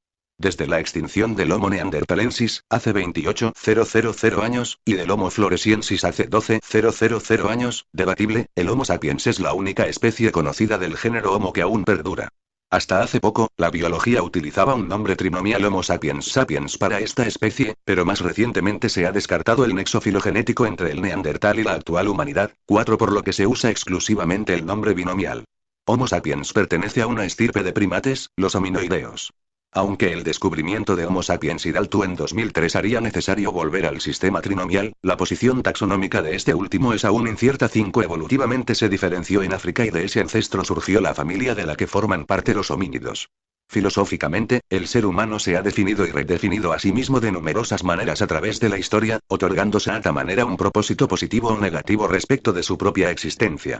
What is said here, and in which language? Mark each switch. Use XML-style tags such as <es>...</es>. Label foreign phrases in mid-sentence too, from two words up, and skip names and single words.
<es>Desde la extinción del Homo neanderthalensis, hace 28.000 años, y del Homo floresiensis hace 12.000 años, debatible, el Homo sapiens es la única especie conocida del género Homo que aún perdura. Hasta hace poco, la biología utilizaba un nombre trinomial Homo sapiens sapiens para esta especie, pero más recientemente se ha descartado el nexo filogenético entre el neandertal y la actual humanidad, 4 por lo que se usa exclusivamente el nombre binomial. Homo sapiens pertenece a una estirpe de primates, los hominoideos. Aunque el descubrimiento de Homo sapiens iraltu en 2003 haría necesario volver al sistema trinomial, la posición taxonómica de este último es aún incierta. 5 Evolutivamente se diferenció en África y de ese ancestro surgió la familia de la que forman parte los homínidos. Filosóficamente, el ser humano se ha definido y redefinido a sí mismo de numerosas maneras a través de la historia, otorgándose a esta manera un propósito positivo o negativo respecto de su propia existencia.</es>